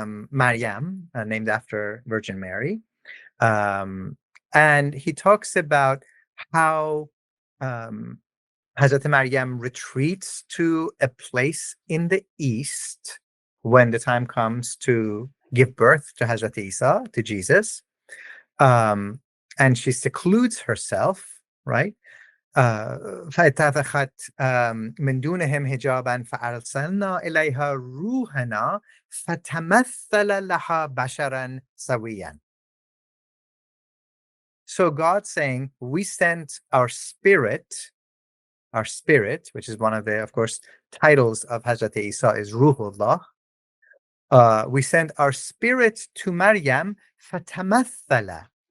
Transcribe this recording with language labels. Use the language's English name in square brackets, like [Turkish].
[English] Maryam, named after Virgin Mary. And he talks about how Hazrat Maryam retreats to a place in the east when the time comes to give birth to Hazrat Isa, to Jesus. And she secludes herself, right? [Arabic] فاتخذت من دونهم حجابا فأرسلنا إليها روحنا فتمثل لها بشرا سويا. [English] So God saying, we sent our spirit, which is one of the, of course, titles of Hazrat Isa is Ruhullah. We sent our spirit to Maryam, فتمثل.